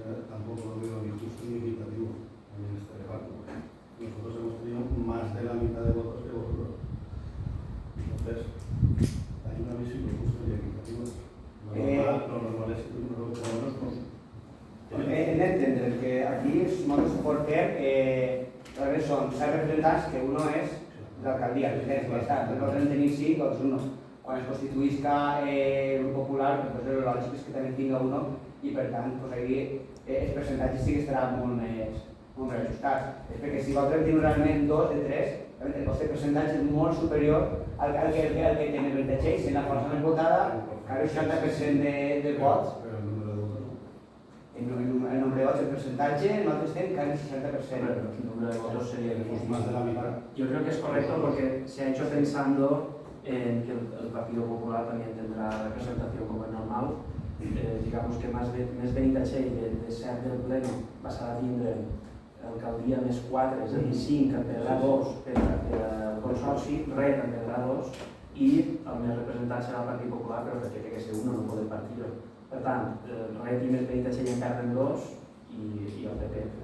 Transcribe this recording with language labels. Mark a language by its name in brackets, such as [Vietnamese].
[Spanish] Tampoco lo veo ni justo ni equitativo en este debate. Nosotros hemos tenido más de la mitad de votos que vosotros. Entonces, hay una visión justa y equitativa. Lo normal es que por lo menos [Catalan] Hem d'entendre que aquí nosaltres portem, són 7 representants, que un és l'alcaldia, nosaltres en tenim 5, doncs un. Quan es constituïsca el grup popular, doncs el lògic és que també tinga un, i per tant, els percentatges sí que estaran molt més reajustats. És perquè si vosaltres teniu realment 2 de 3, el vostre percentatge és molt superior al que tenen el Benitatxell, sent la força més votada, que el 60% de vots. [Spanish] El nombre de votos, el porcentaje, nosotros tenemos casi el 60%. El número de votos sería más de la mitad. Yo creo que es correcto porque se ha hecho pensando en que el Partido Popular también tendrá representación como es normal. [Catalan] Digamos que más Benitatxell de ser del Pleno passarà a tindre alcaldia més 4, és a dir, 5 en perdrà 2 per al Consorci, Ret en perdrà 2 i el més representant serà el Partit Popular, però perquè té que ser un, no podem partir-ho. Per tant, Ret i més Benitatxell en perden 2 i el PP.